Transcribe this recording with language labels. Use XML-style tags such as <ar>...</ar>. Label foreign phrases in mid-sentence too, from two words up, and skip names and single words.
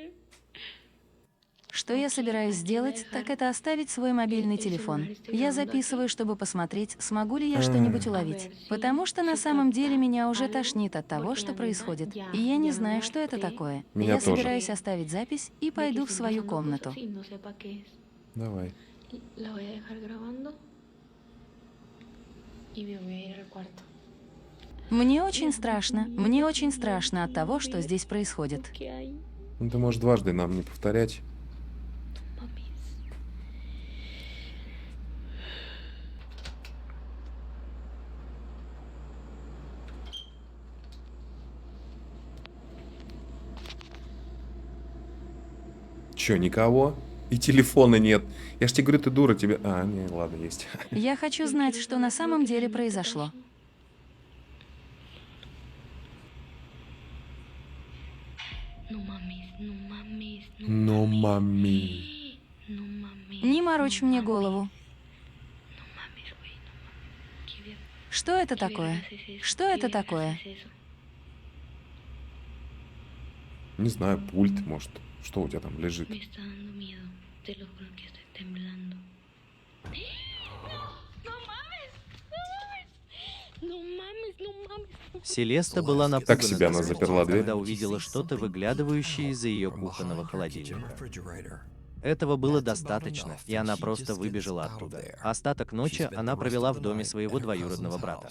<ru>Что я собираюсь сделать, так это оставить свой мобильный телефон. Я записываю, чтобы посмотреть, смогу ли я что-нибудь уловить. Потому что на самом деле меня уже тошнит от того, что происходит. И я не знаю, что это такое. Меня Я тоже. собираюсь оставить запись и пойду в свою комнату. Давай.</ru> <es>La voy a dejar grabando y me voy a ir al cuarto.</es> <ru>Мне очень страшно от того, что здесь происходит.</ru> <es>¿Qué hay?</es> <ru>Ну, ты можешь дважды нам не повторять.</ru> <es>Mami.</es> <ru>Че, никого? И телефона нет. Я ж тебе говорю, ты дура, тебе... А, не, ладно, есть. Я хочу знать, что на самом деле произошло.</ru> <es>No mames, no mames,</es> <ru>Но мами.</ru> <es>no mames.</es> <ru>Не морочь мне голову.</ru> <es>No mames, güey, no mames. ¿Qué ver-</es> <ru>Что это</ru> <es>qué</es> <ru>такое?</ru> <es>vergas es eso?</es> <ru>Что</ru> <es>¿Qué</es> <ru>это</ru> <es>vergas</es> <ru>такое?</ru> <es>es eso?</es> <ru>Не знаю, пульт, может. Что у тебя там лежит?</ru> <es>Me está dando miedo. Te lo juro que estoy temblando. ¡No mames!</es> <ru>Селеста была Так напугана себя она до смерти, заперла дверь. когда увидела что-то, выглядывающее из-за ее кухонного холодильника. Этого было достаточно, и она просто выбежала оттуда. Остаток ночи она провела в доме своего двоюродного брата.</ru>